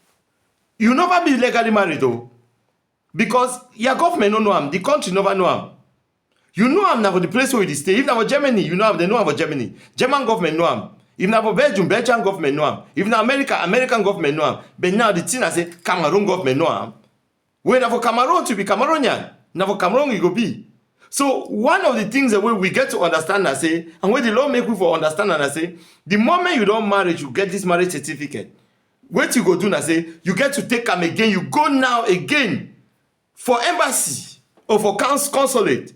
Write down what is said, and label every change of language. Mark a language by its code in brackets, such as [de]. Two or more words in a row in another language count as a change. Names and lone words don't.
[pcm] You never be legally married though. Because your government no know am, the country never know am. You know am na for the place where you stay. If na for Germany, you know am, they know am for Germany. German government know am. If na for Belgium, Belgian government know am. If na America, American government know am. But now the thing I say, Cameroon government know am. When na for Cameroon to be Cameroonian, na for Cameroon you go be. So one of the things that we get to understand and say, and when the law make we for understand and say, the moment you don't marry, you get this marriage certificate. What you go do and say, you get to take them again. You go now again for embassy or for consulate.